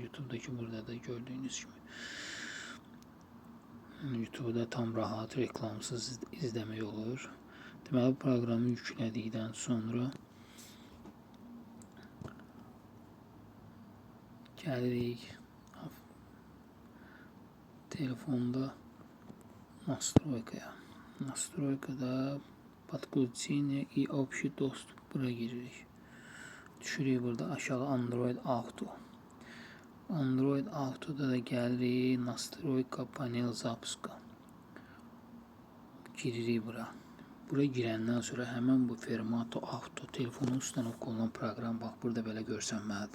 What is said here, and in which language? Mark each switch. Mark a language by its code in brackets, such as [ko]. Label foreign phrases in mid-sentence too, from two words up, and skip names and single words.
[az] YouTube'dakı burada da gördüyünüz kimi. YouTube'da tam rahat reklamsız izləmək olur. Deməli, proqramı yüklədikdən sonra gəlirik telefonda настройкaya. [ru] Настройкada подключение и общий достуp. [az] Buraya giririk. Düşürük burada aşağı Android Auto. Android Auto'da da gəlirik [ru] настройка панель запуска. [az] Giririk bura. Bura girəndən sonra həmən bu Fermato Auto telefonun ustanovka olunan proqram, bax burada belə görsənməlidir.